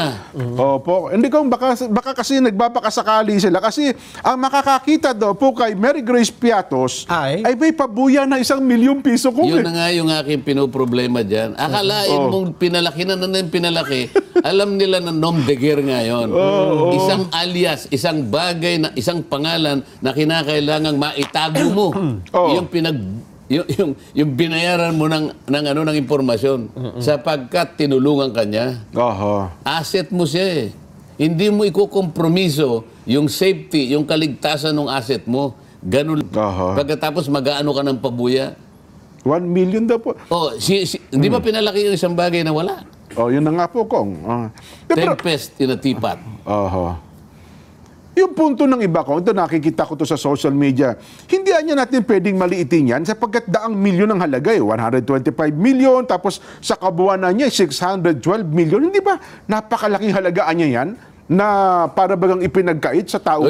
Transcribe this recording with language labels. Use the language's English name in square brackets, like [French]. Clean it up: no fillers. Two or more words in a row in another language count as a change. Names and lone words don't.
[Filipino] Opo. Hindi ko, baka kasi nagbabakasakali sila. Kasi ang makakakita daw po kay Mary Grace Piatos ay may pabuya na 1,000,000 piso ko. Yun na nga yung aking pinoproblema dyan. Akalain mong pinalaki na pinalaki. Alam nila na [French] nom de guerre [Filipino] ngayon. Isang alias, isang bagay, isang pangalan na kinakailangang maitago mo. Yung binayaran mo ng impormasyon sapagkat tinulungan ka niya. Asset mo siya eh. Hindi mo ikukompromiso yung safety, yung kaligtasan ng asset mo. Ganun. Pagkatapos mag-aano ka ng pabuya. 1 million daw po. Hindi ba pinalaki yung isang bagay na wala? Yun na nga po, Kong. [English] Tempest in a teapot. [Filipino] Yung punto ng iba ko, ito nakikita ko to sa [English] social media, [Filipino] hindi niya natin pwedeng maliitin yan sapagkat daang milyon ang halaga 125 million, tapos sa kabuuan niya 612 million. Hindi ba napakalaking halagaan niya yan na para bagang ipinagkait sa taong